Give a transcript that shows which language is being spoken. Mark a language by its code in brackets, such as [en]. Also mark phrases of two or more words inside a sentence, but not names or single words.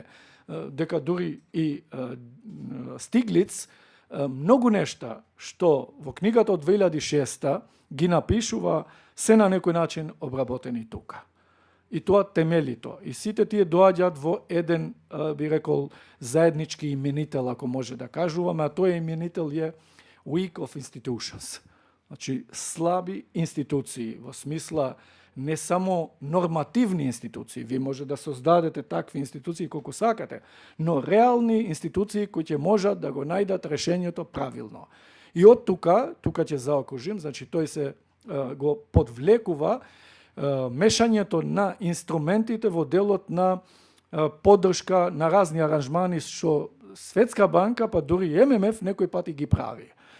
[mk] Дека дури и Стиглиц многу нешта што во книгата од 2006 ги напишува се на некој начин обработени тука. И тоа темелито. И сите тие доаѓаат во еден, би рекол, заеднички именител, ако може да кажуваме, а тој именител е [en] weak of institutions. [mk] Значи, слаби институции, во смисла не само нормативни институции, ви може да создадете такви институции колку сакате, но реални институции кои ќе можат да го најдат решењето правилно. И од тука ќе заокружим, значи тој се го подвлекува мешањето на инструментите во делот на поддршка на разни аранжмани што Светска банка, па дури и ММФ некој пати ги прави.